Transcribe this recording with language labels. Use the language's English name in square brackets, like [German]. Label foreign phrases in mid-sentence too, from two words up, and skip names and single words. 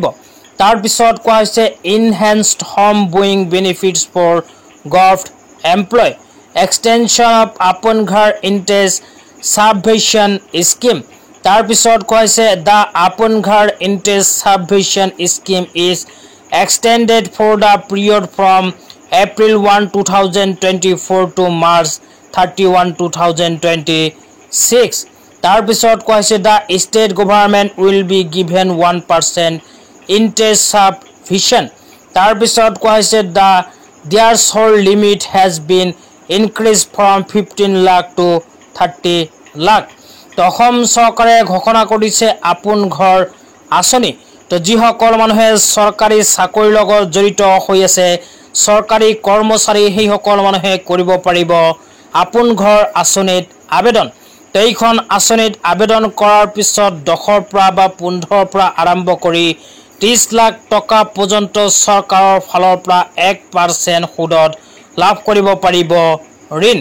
[Assamese] তাৰ পিছত কোৱা হৈছে [English] enhanced home buying benefits for government employ, extension of আপোন ঘৰ interest subvention scheme। [Assamese] তাৰ পিছত কোৱা হৈছে [English] the আপোন ঘৰ interest subvention scheme is extended for the period from April 1, 2024 to March 31, 2026. [Assamese] তাৰ পিছত কোৱা হৈছে [English] the state government will be given 1% interest subvention. [Assamese] তাৰ পিছত কোৱা হৈছে [English] the threshold limit has been increased from 15 lakh to 30 lakh. [Assamese] তো অসম চৰকাৰে ঘোষণা কৰিছে আপোন ঘৰ আঁচনি। তো যিসকল মানুহে চৰকাৰী চাকৰিৰ লগত জড়িত হৈ আছে, চৰকাৰী কৰ্মচাৰী, সেইসকল মানুহে কৰিব পাৰিব আপোন ঘৰ আঁচনিত আবেদন। তো এইখন আঁচনিত আবেদন কৰাৰ পিছত 10ৰ পৰা বা 15ৰ পৰা আৰম্ভ কৰি 30 লাখ টকা পৰ্যন্ত চৰকাৰৰ ফালৰ পৰা 1% সুদত লাভ কৰিব পাৰিব ঋণ।